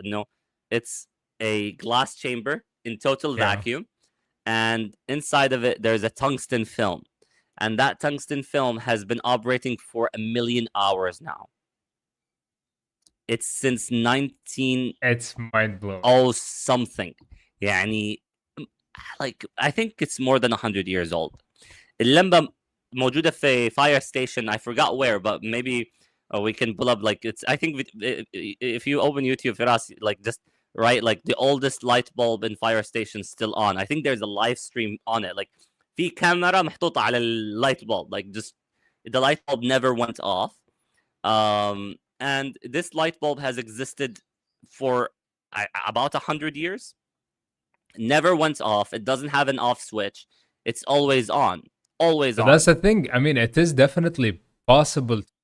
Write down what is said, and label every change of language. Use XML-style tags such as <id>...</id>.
<en>You know, it's a glass chamber in total vacuum, and inside of it there's a tungsten film, and that tungsten film has been operating for 1 million hours now. It's since 19. It's mind blowing. Oh, something.</en> <ar>يعني</ar> <en>like I think it's more than 100 years old.</en> <ar>اللمبة موجودة في</ar> <en>fire station. I forgot where, but maybe we can pull up like it's. I think if you open YouTube, فراس, like just write like the oldest light bulb in fire station still on. I think there's a live stream on it.</en> <ar>Like في كاميرا محطوطة على light bulb.</ar> <en>Like just the light bulb never went off. And this light bulb has existed for about 100 years. Never went off. It doesn't have an off switch. It's always on. Always on. That's the thing. I mean, it is definitely possible.</en>